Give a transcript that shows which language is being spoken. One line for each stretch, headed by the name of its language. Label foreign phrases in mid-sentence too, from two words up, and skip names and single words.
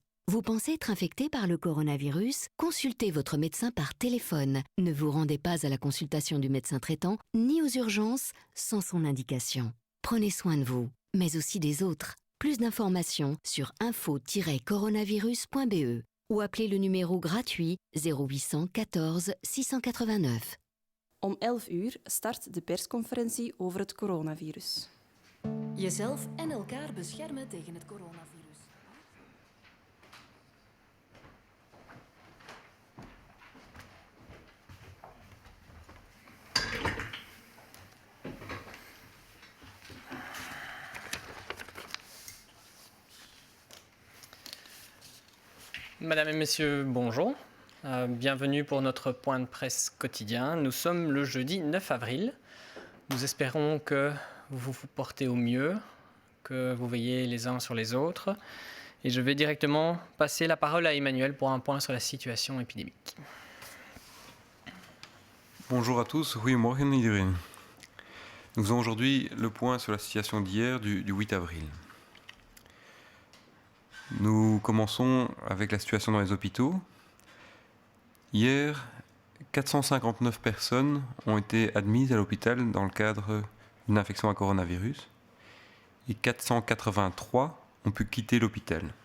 French: Vous pensez être infecté par le coronavirus? Consultez votre médecin par téléphone. Ne vous rendez pas à la consultation du médecin traitant ni aux urgences sans son indication. Prenez soin de vous, mais aussi des autres. Plus d'informations sur info-coronavirus.be ou appelez le numéro gratuit 0814 689.
Dutch: Om 11 uur start de persconferentie over het coronavirus. Jezelf en elkaar beschermen tegen het coronavirus.
French: Madame et messieurs, bonjour. Bienvenue pour notre point de presse quotidien. Nous sommes le jeudi 9 avril. Nous espérons que vous vous portez au mieux, que vous veillez les uns sur les autres. Et je vais directement passer la parole à Emmanuel pour un point sur la situation épidémique. Bonjour à tous,
Dutch: goedemorgen iedereen.
French: Nous faisons aujourd'hui le point sur la situation d'hier, du 8 avril. Nous commençons avec la situation dans les hôpitaux. Hier, 459 personnes ont été admises à l'hôpital dans le cadre d'une infection à coronavirus et 483 ont pu quitter l'hôpital.